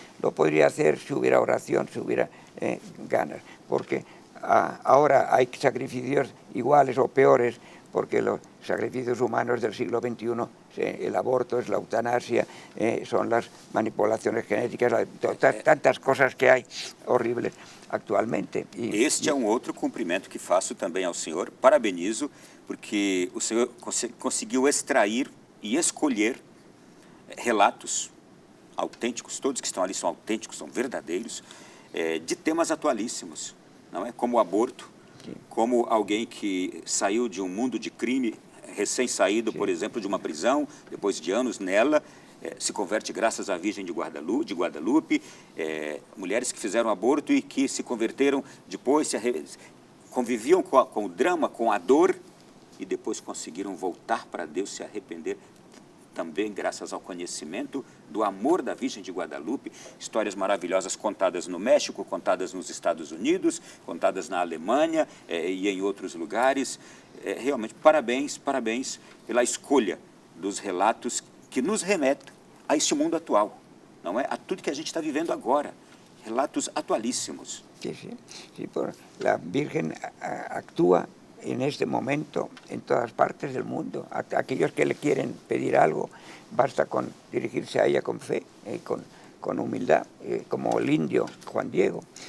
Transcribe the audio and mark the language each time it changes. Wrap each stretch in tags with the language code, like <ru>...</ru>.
<es>Lo podría hacer si hubiera oración, si hubiera ganas, porque ahora hay sacrificios iguales o peores, porque los sacrificios humanos del siglo XXI, el aborto, es la eutanasia, son las manipulaciones genéticas, tantas cosas que hay horribles atualmente.</es> <pt>Este é um outro cumprimento que faço também ao senhor. Parabenizo, porque o senhor conseguiu extrair e escolher relatos autênticos, todos que estão ali são autênticos, são verdadeiros, de temas atualíssimos, não é? Como o aborto, como alguém que saiu de um mundo de crime, recém-saído, por exemplo, de uma prisão, depois de anos nela, se converte graças à Virgem de Guadalupe, mulheres que fizeram aborto e que se converteram depois, conviviam com o drama, com a dor, e depois conseguiram voltar para Deus, se arrepender, também graças ao conhecimento do amor da Virgem de Guadalupe. Histórias maravilhosas contadas no México, contadas nos Estados Unidos, contadas na Alemanha e em outros lugares. Realmente, parabéns pela escolha dos relatos que nos remetem a este mundo atual, não é? A tudo que a gente está vivendo agora. Relatos atualíssimos.</pt> <es>Sí, la Virgen actúa en este momento en todas partes del mundo. A aquellos que le quieren pedir algo, basta con dirigirse a ella con fe, con humildad, como el indio Juan Diego.</es>